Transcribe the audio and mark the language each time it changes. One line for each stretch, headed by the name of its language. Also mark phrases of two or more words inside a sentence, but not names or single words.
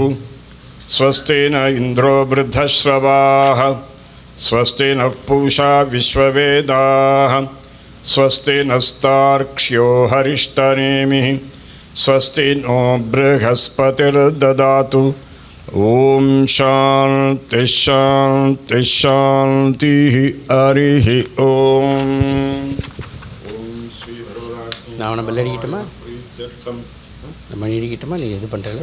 Sanskrit: स्वस्ति न इन्द्रो वृद्धश्रवाः स्वस्ति नः पूषा विश्ववेदाः स्वस्ति नस्तार्क्ष्यो हरिष्ठनेमिः स्वस्ति नो बृहस्पतिर्ददातु। ओम शांति शांति शांति हरि ओम।
Tamil: நான் உன பெல் அடிக்கட்டுமா? மணி அடிக்கட்டுமா? நீ எது பண்ணுறல?